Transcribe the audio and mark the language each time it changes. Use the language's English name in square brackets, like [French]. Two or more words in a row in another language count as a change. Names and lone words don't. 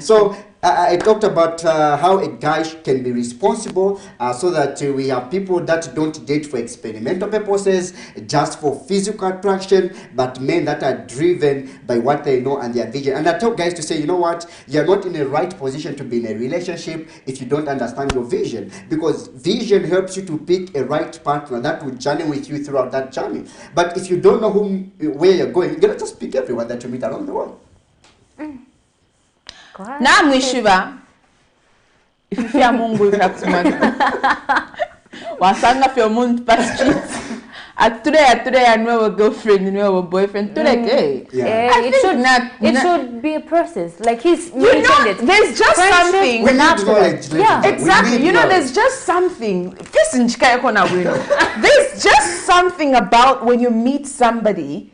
[English] So I talked about how a guy can be responsible, so that we have people that don't date for experimental purposes, just for physical attraction, but men that are driven by what they know and their vision. And I tell guys to say, you know what, you're not in the right position to be in a relationship if you don't understand your vision, because vision helps you to pick a right partner that will journey with you throughout that journey. But if you don't know where you're going, you're gonna just pick everyone that you meet around the world. [Bemba] Na mwishiba ififia Mungu ikakusumana wasanga fyo mundu pa street [English] today I know a girlfriend, a boyfriend. [Bemba] Today, [English] it should be a process. Like he's it. There's just something. Exactly. You know, there's just something. There's just something about when you meet somebody.